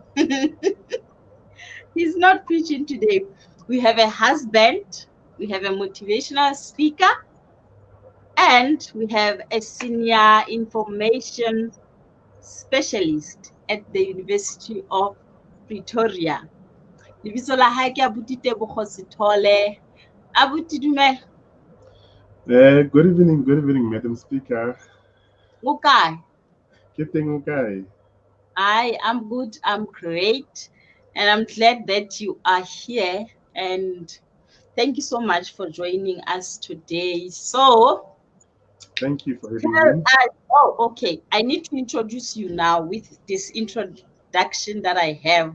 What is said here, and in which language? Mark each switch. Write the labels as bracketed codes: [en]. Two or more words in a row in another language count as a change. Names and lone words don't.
[en] He's not preaching today. We have a husband, we have a motivational speaker, and we have a senior information specialist at the University of Pretoria. [st] Lebitso la hae ke Abuti Tebogo Sithole. Abuti dumela. [en] Good evening, Madam Speaker. [st] O kae? Ke teng o kae? [en] I'm good. I'm great. And I'm glad that you are here. And Thank you so much for joining us today. So, Thank you for having tell me. us, oh, okay. I need to introduce you now with this introduction that I have.